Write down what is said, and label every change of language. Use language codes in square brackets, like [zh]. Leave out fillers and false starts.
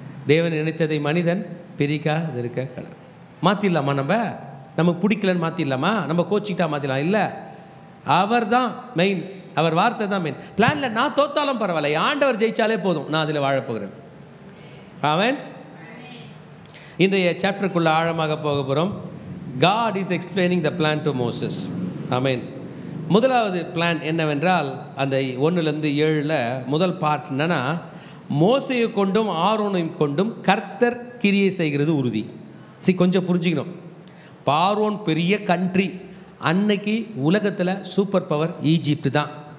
[ta] தேவன் நினைத்ததை மனிதன் பிரிக்காது இருக்க கடவுள். மாற்றிடலாமா? நமக்கு பிடிக்கலன்னு மாற்றிடலாமா? நம்ம கோச்சிக்கிட்டா மாற்றிடலாம்? இல்லை, அவர் தான் மெயின், அவர் வார்த்தை தான் மெயின். பிளானில் நான் தோத்தாலும் பரவாயில்ல, ஆண்டவர் ஜெயிச்சாலே போதும், நான் அதில் வாழப்போகிறேன். அவன் இன்றைய சாப்டருக்குள்ளே ஆழமாக போக போகிறோம். [en] God is explaining the plan to Moses. [ta] ஆமென். முதலாவது பிளான் என்னவென்றால், அந்த 1-7 முதல் பார்ட் என்னன்னா, மோசையை கொண்டும் ஆரோனையும் கொண்டும் கர்த்தர் கிரியை செய்கிறது உறுதி. கொஞ்சம் புரிஞ்சுக்கணும். பார்வோன் பெரிய கண்ட்ரி. அன்னைக்கு உலகத்தில் சூப்பர் பவர் ஈஜிப்ட் தான்.